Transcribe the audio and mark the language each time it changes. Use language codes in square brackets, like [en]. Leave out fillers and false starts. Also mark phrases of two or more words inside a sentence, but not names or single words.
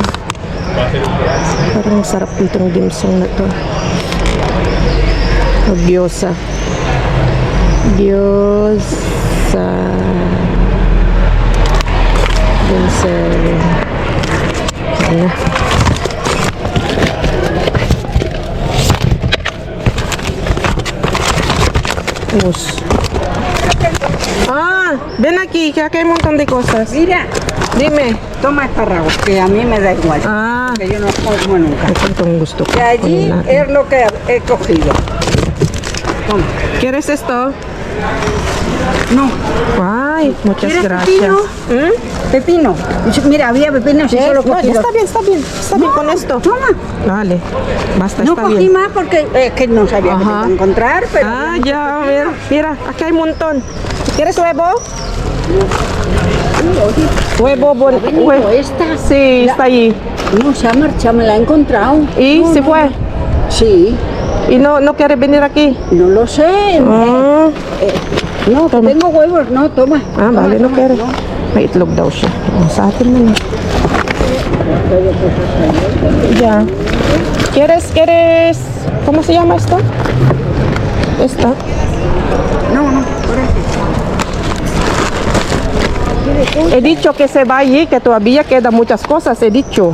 [tl] Parang sarap itong dimsum na to. O, gyoza. Gyoza. Dimsum. Ano? [es] Vamos. Ah, ven aquí, que acá hay un montón de cosas. Mira, Dime. toma espárragos, que a mí me da igual. Ah, Que yo no como nunca. [tl] ito itong gusto ko. [es] De allí [tl] Kunin natin. [es] es lo que he cogido. Toma. ¿Quieres esto? No. Ay, muchas ¿Quieres gracias. pepino? Pepino. Mira, había pepinos y ¿Eh? solo No, cogí ya dos. está bien, está bien. Está bien con esto. Toma. Vale, basta, No está cogí bien. más porque es que no sabía que te iba a encontrar, pero... Ah, ya, a ver, mira, aquí hay un montón. ¿Quieres huevo? Huevo, huevo. esta. Sí, está ahí. No, se ha marchado, me la he encontrado. ¿Y No, se no, fue? Sí, ¿Y no quiere venir aquí? no lo sé. Ah, No, que Toma. tengo huevos, no, toma. ah Toma, vale, no toma, quiere. no. [tl] May itlog daw siya. Oh, sa atin na. [es] Ya. ¿Quieres? ¿Cómo se llama esto? Esta. No, no, por eso. He dicho que se va allí, que todavía quedan muchas cosas, he dicho.